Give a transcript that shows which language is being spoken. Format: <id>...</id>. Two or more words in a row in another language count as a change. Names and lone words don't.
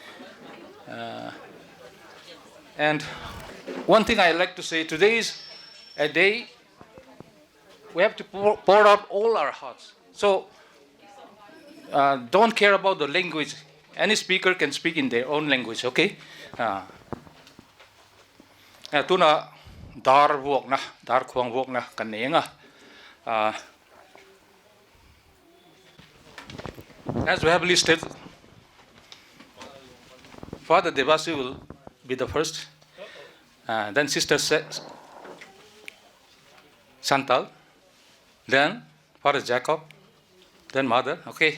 <en>And one thing I like to say, today is a day we have to pour out all our hearts. So don't care about the language. Any speaker can speak in their own language, okay?</en> <lus>Tuna dar vuok na, dar khuang vuok na kanenga.</lus> <en>As we have listed, Father Devasi will be the first, then Sister Chantal, then Father Jacob, then Mother, okay?</en>